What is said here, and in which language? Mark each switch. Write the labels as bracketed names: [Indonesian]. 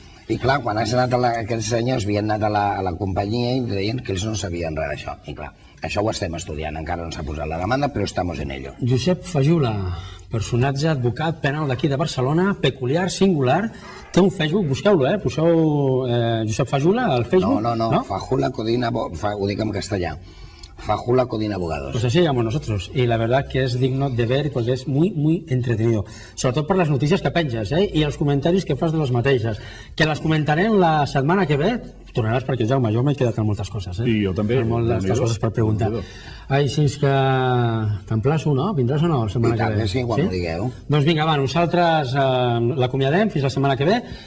[Catalan] I clar, quan aquests senyors havien anat a la companyia i deien que ells no sabien res d'això. I clar, això ho estem estudiant, encara no s'ha posat la demanda, però [Spanish] estamos en ello. [Catalan] Josep Fajula, personatge, advocat penal d'aquí de Barcelona, peculiar, singular, té un Facebook, busqueu-lo, poseu Josep Fajula al Facebook. No, Fajula Codina, ho dic en castellà. Fajula Codina Abogados. [Spanish] Pues así llamamos nosotros, y la verdad que es digno de ver porque es muy, muy entretenido. [Catalan] Sobretot per les notícies que penges, i els comentaris que fas de les mateixes. Que les comentarem la setmana que ve. Tornaràs perquè, Jaume, jo m'he quedat amb moltes coses. I jo també. Moltes coses per preguntar. Així és que t'emplaço, no? Vindràs o no la setmana que ve? Sí, quan ho digueu. Doncs vinga, va, nosaltres l'acomiadem fins la setmana que ve.